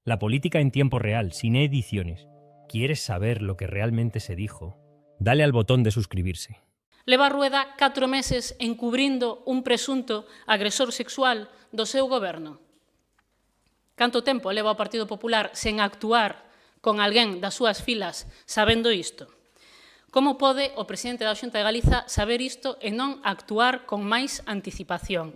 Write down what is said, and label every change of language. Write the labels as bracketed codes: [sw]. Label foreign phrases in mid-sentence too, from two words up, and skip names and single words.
[es] La política en tiempo real, sin ediciones. ¿Quieres saber lo que realmente se dijo? Dale al botón de suscribirse. [gl] Leva Rueda 4 meses encubrindo un presunto agresor sexual do seu goberno. Canto tempo leva o Partido Popular sen actuar con alguén das súas filas sabendo isto? Como pode o presidente da Xunta de Galiza saber isto e non actuar con máis anticipación?